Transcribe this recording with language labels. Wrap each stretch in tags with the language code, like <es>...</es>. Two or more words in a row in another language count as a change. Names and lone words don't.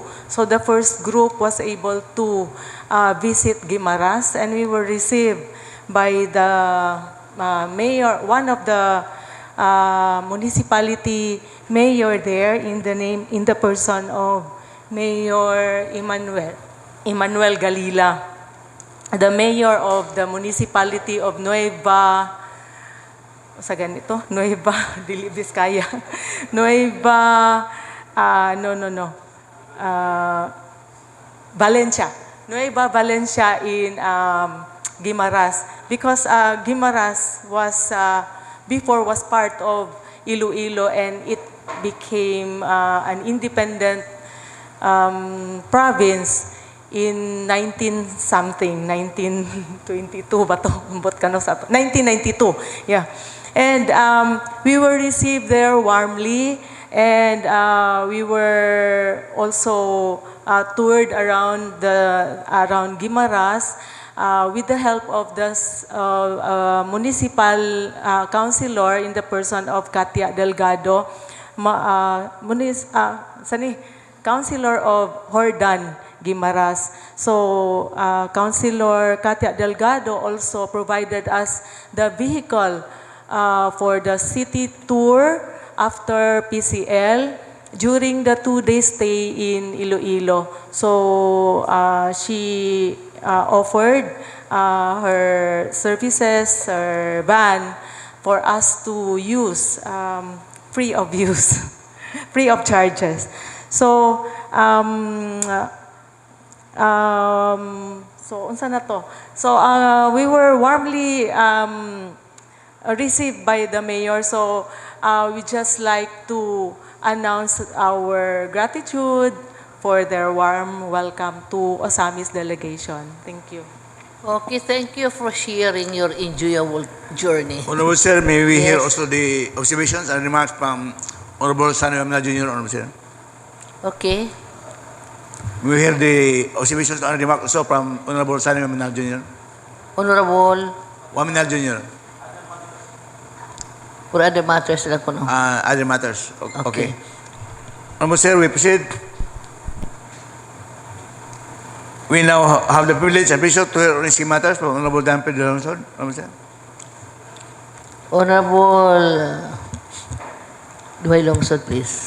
<en>So the first group was able to visit Guimaras, and we were received by the mayor, one of the municipality mayor there, in the person of Mayor Emmanuel Galila, the mayor of the municipality of Nueva Dili Vizcaya, Nueva Valencia in Guimaras, because Guimaras was before was part of Iloilo, and it became an independent province in 1922</en> <ceb>ba to?</ceb> <en>1992. Yeah. And we were received there warmly, and we were also toured around Guimaras with the help of the municipal councilor in the person of Katia Delgado, councilor of Hordan, Guimaras. So, Councilor Katia Delgado also provided us the vehicle for the city tour after PCL during the 2-day stay in Iloilo. So, she offered her services, her van, for us to use free of use, free of charges. So,</en> <ceb>unsa na to?</ceb> <en>So, we were warmly received by the mayor. So, we just like to announce our gratitude for their warm welcome to Ozamiz delegation. Thank you. Okay, thank you for sharing your enjoyable journey. Honorable Sir, may we hear Yes. also the observations and remarks from Honorable Sunny Mamna Jr., Honorable Sir? Okay. May we hear the observations and remarks also from Honorable Sunny Mamna Jr.? Honorable, Mamna Jr., for other matters</en> <ceb>lang ko,</ceb> <en>no? other matters. Okay. Okay. Honorable Sir, we proceed. We now have the privilege and pleasure to hear risky matters from Honorable Dan Pedro Lonsod. Honorable Sir. Honorable Duhay Longsod, please.</en>